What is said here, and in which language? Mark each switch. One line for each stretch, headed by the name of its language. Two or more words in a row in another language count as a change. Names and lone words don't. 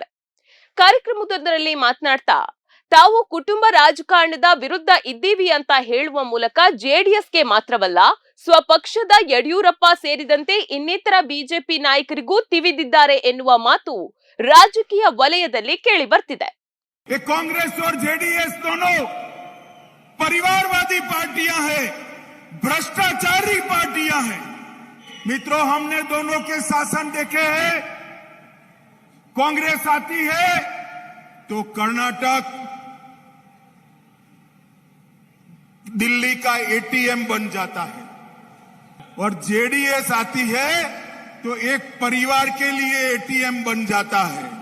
Kannada: ಕಾರ್ಯಕ್ರಮವೊಂದರಲ್ಲಿ ಮಾತನಾಡ್ತಾ ತಾವು ಕುಟುಂಬ ರಾಜಕಾರಣದ ವಿರುದ್ಧ ಇದ್ದೀವಿ ಅಂತ ಹೇಳುವ ಮೂಲಕ ಜೆಡಿಎಸ್ಗೆ ಮಾತ್ರವಲ್ಲ, ಸ್ವಪಕ್ಷದ ಯಡಿಯೂರಪ್ಪ ಸೇರಿದಂತೆ ಇನ್ನಿತರ ಬಿಜೆಪಿ ನಾಯಕರಿಗೂ ತಿವಿದಿದ್ದಾರೆ ಎನ್ನುವ ಮಾತು ರಾಜಕೀಯ ವಲಯದಲ್ಲಿ ಕೇಳಿ ಬರ್ತಿದೆ.
Hindi: कांग्रेस और जेडीएस दोनों परिवारवादी पार्टियां हैं, भ्रष्टाचारी पार्टियां हैं। मित्रों, हमने दोनों के शासन देखे हैं। कांग्रेस आती है तो कर्नाटक दिल्ली का एटीएम बन जाता है और जेडीएस आती है तो एक परिवार के लिए एटीएम बन जाता है।